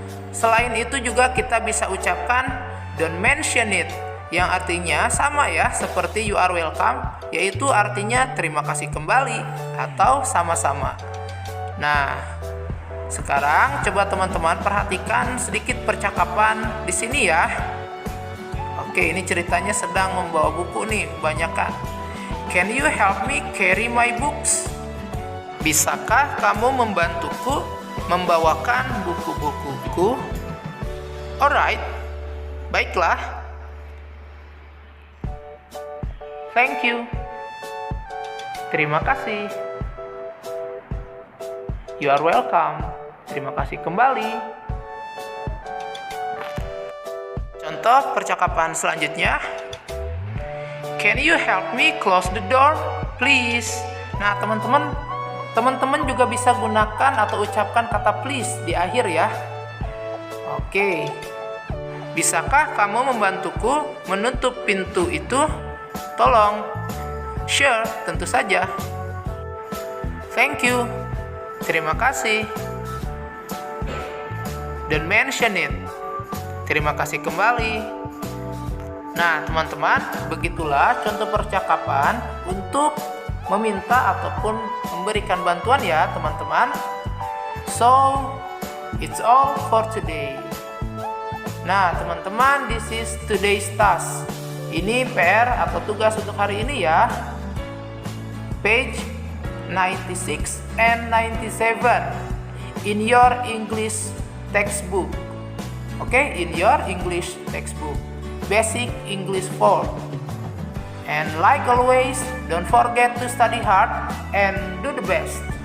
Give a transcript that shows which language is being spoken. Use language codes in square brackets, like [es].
[id] Selain itu juga kita bisa ucapkan [en] don't mention it, [id] yang artinya sama ya seperti [en] you are welcome, [id] yaitu artinya terima kasih kembali atau sama-sama. Nah, sekarang coba teman-teman perhatikan sedikit percakapan di sini ya. Oke, ini ceritanya sedang membawa buku nih, kebanyakan. [en] Can you help me carry my books? [id] Bisakah kamu membantuku membawakan buku-bukuku? [en] Alright, [id] baiklah. [en] Thank you. [id] Terima kasih. [en] You are welcome. [id] Terima kasih kembali. Contoh percakapan selanjutnya. [en] Can you help me close the door, please? [id] Nah, teman-teman juga bisa gunakan atau ucapkan kata please di akhir ya. Oke. Bisakah kamu membantuku menutup pintu itu? Tolong. [en] Sure, [id] tentu saja. [en] Thank you. [id] Terima kasih. [en] Don't mention it. [id] Terima kasih kembali. Nah, teman-teman, begitulah contoh percakapan untuk meminta ataupun memberikan bantuan ya, teman-teman. [en] So, it's all for today. [id] Nah, teman-teman, [en] this is today's task. [id] Ini PR atau tugas untuk hari ini ya. [en] Page 96 and 97 in your English textbook. Okay, in your English textbook, Basic English 4. And like always, don't forget to study hard and do the best.